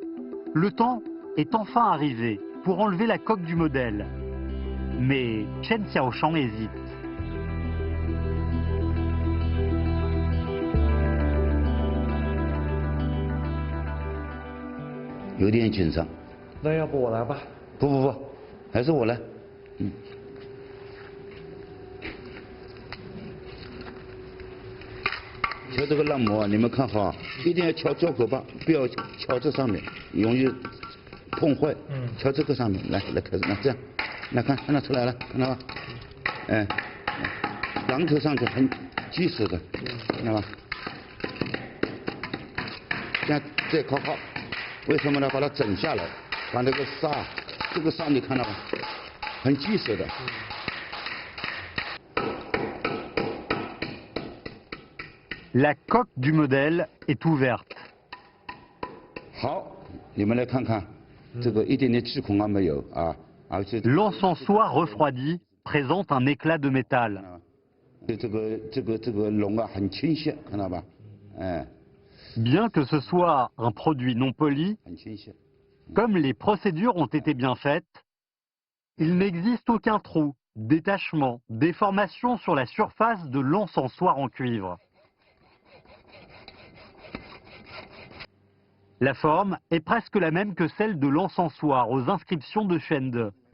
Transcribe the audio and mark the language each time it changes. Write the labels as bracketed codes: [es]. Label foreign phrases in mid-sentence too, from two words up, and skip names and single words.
[fr] Le temps est enfin arrivé pour enlever la coque du modèle. Mais Chen Xiaoshang hésite. Il y a un peu de tension. [zh] 那要不我来吧？不，还是我来。敲这个蜡模啊，你们看好，一定要敲胶口把，不要敲这上面，容易碰坏。瞧这个上面，来开始，那这样，来看出来了，看到吧？哎，榔头上去很结实的，看到吧？这样再靠，为什么呢？把它整下来，把这个沙你看到吗？很结实的。 [fr] La coque du modèle est ouverte. [zh] 好，你们来看看，这个一点点气孔啊没有啊，而且 [fr] L'encensoir refroidi présente un éclat de métal. [zh] 这个龙啊很清晰，看到吧？哎， [fr] Bien que ce soit un produit non poli, [zh] 很清晰。 [fr] comme les procédures ont été bien faites, il n'existe aucun trou, détachement, déformation sur la surface de l'encensoir en cuivre. La forme est presque la même que celle de l'encensoir aux inscriptions de Chende.